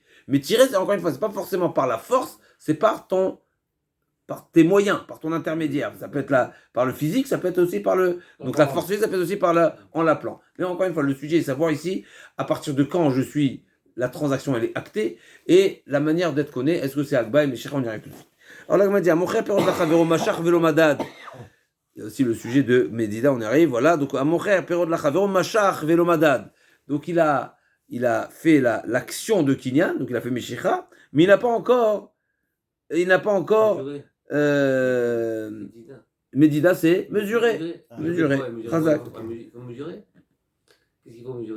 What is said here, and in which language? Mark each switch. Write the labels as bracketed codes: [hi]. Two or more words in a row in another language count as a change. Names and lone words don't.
[fr] Mais tirer, c'est encore une fois, c'est pas forcément par la force, c'est par tes moyens, par ton intermédiaire. Ça peut être par le physique, ça peut être aussi par donc la force physique, ça peut être aussi en l'appelant. Mais encore une fois, le sujet est de savoir ici, à partir de quand la transaction elle est actée, et la manière d'être connue, est-ce que c'est Agba et Meshicha, on y arrive tout de suite. Alors là, il m'a dit, [he] המוכר פירות לחבירו משך ולא מדד. [fr] Il y a aussi le sujet de Medida, on y arrive, voilà. Donc, [he] המוכר פירות לחבירו משך ולא מדד. [fr] Donc, il a fait l'action de Kinyan, donc il a fait Meshicha, mais il n'a pas encore Medida, c'est mesurer. Mesurer. Chazak. Il faut mesurer. Qu'est-ce qu'il faut mesurer?